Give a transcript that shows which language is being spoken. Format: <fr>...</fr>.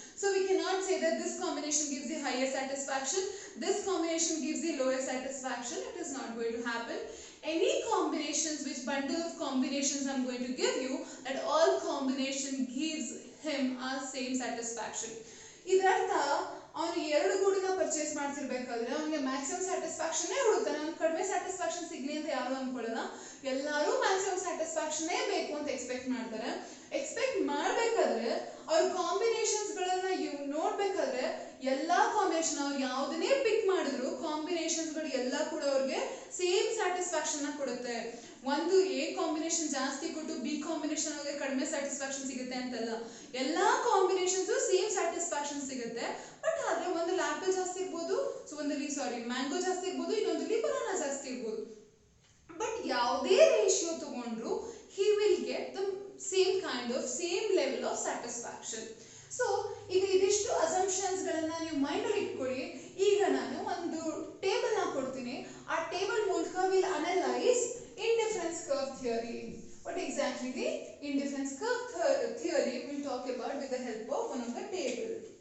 <en>So we cannot say that this combination gives the higher satisfaction, this combination gives the lower satisfaction. It is not going to happen. Any combinations, which bundle of combinations I'm going to give you, that all combination gives him a same satisfaction.</en> <kn>ಇದರರ್ಥ ಅವನು ಎರಡು ಗೂಡಿನ purchase ಮಾಡ್ತಿರ್ಬೇಕಾದ್ರೆ ಅವನಿಗೆ maximum ಸ್ಯಾಟಿಸ್ಫ್ಯಾಕ್ಷನ್ನೇ ಹುಡುಕ್ತಾನೆ. ಅವ್ನು ಕಡಿಮೆ satisfaction ಸಿಗ್ಲಿ ಅಂತ ಯಾರು ಅನ್ಕೊಳ್ಳಲ್ಲ. ಎಲ್ಲರೂ ಮ್ಯಾಕ್ಸಿಮಮ್ ಸ್ಯಾಟಿಸ್ಫ್ಯಾಕ್ಷನ್ನೇ ಬೇಕು ಅಂತ ಎಕ್ಸ್ಪೆಕ್ಟ್ ಮಾಡ್ತಾರೆ. ಎಕ್ಸ್ಪೆಕ್ಟ್ ಮಾಡಬೇಕಾದ್ರೆ ಅವ್ರ ಕಾಂಬಿನೇಷನ್ಸ್ಗಳನ್ನ ನೋಡ್ಬೇಕಾದ್ರೆ ಎಲ್ಲಾ ಕಾಂಬಿನೇಷನ್ ಅವ್ರು ಯಾವುದನ್ನೇ ಪಿಕ್ ಮಾಡಿದ್ರು ಕಾಂಬಿನೇಷನ್ಸ್ಗಳು ಎಲ್ಲ ಕೂಡ ಅವ್ರಿಗೆ ಸೇಮ್ ಸ್ಯಾಟಿಸ್ಫ್ಯಾಕ್ಷನ್ ಕೊಡುತ್ತೆ. ಒಂದು ಎ ಕಾಂಬಿನೇಷನ್ ಜಾಸ್ತಿ ಕೊಟ್ಟು ಬಿ ಕಾಂಬಿನೇಷನ್ ಅವ್ರಿಗೆ ಕಡಿಮೆ ಸ್ಯಾಟಿಸ್ಫ್ಯಾಕ್ಷನ್ ಸಿಗುತ್ತೆ ಅಂತಲ್ಲ, ಎಲ್ಲಾ ಕಾಂಬಿನೇಷನ್ಸ್ ಸೇಮ್ ಸ್ಯಾಟಿಸ್ಫ್ಯಾಕ್ಷನ್ ಸಿಗುತ್ತೆ. ಬಟ್ ಆದ್ರೆ ಒಂದಲ್ಲಿ ಆಪಲ್ ಜಾಸ್ತಿ ಇರ್ಬೋದು, ಸೊ ಒಂದಲ್ಲಿ ಮ್ಯಾಂಗೋ ಜಾಸ್ತಿ ಇರ್ಬೋದು, ಇನ್ನೊಂದಲ್ಲಿ ಬನಾನಾ ಜಾಸ್ತಿ ಇರ್ಬೋದು. ಬಟ್ ಯಾವುದೇ ರೇಷಿಯೋ ತಗೊಂಡ್ರು</kn> <en>he will get the same kind of same level of satisfaction.</en> <kn>So ಈಗ ಇದಿಷ್ಟು ಅಸಂಪ್ಷನ್ಸ್ ಗಳನ್ನ ನೀವು ಮೈಂಡ್ ಅಲ್ಲಿ ಇಟ್ಕೊಳ್ಳಿ. ಈಗ ನಾನು ಒಂದು ಟೇಬಲ್ ನ ಕೊಡ್ತೀನಿ. ಆ ಟೇಬಲ್ ಮೂಲಕ</kn> <en>Will analyse indifference curve theory. What exactly the indifference curve theory we'll talk about with the help of one of the table.</en>